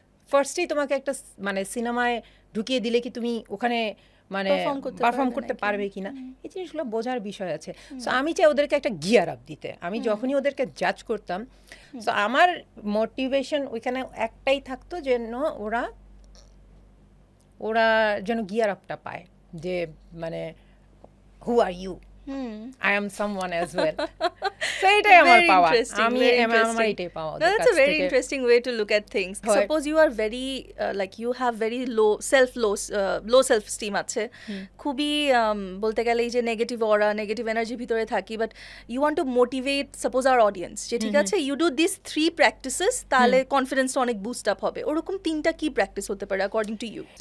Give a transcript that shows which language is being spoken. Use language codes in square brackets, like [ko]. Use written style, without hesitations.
[bn] ফার্স্টেই তোমাকে একটা মানে সিনেমায় ঢুকিয়ে দিলে কি তুমি ওখানে মানে পারফর্ম করতে পারবে কিনা এই জিনিসগুলো বোঝার বিষয় আছে সো আমি চাই ওদেরকে একটা গিয়ার আপ দিতে আমি যখনই ওদেরকে জাজ করতাম সো আমার মোটিভেশন ওইখানে একটাই থাকতো যেন ওরা যেন গিয়ার আপটা পায় যে মানে [en] Who are you I am someone as well. [bn] So এটাই আমার পাওয়া আমি আমার এটাই পাওয়া [en] No, that's a very interesting way to look at things. Suppose you are very like you have very low self esteem [bn] আছে খুবই বলতে গেলে এই যে নেগেটিভ অরা নেগেটিভ এনার্জি ভিতরে থাকি [en] but you want to motivate suppose our audience [bn] যে ঠিক আছে [en] you do this 3 practices [bn] তাহলে কনফিডেন্সটা অনেক বুস্ট আপ হবে ওরকম 3টা কি প্র্যাকটিস হতে পারে [en] according to you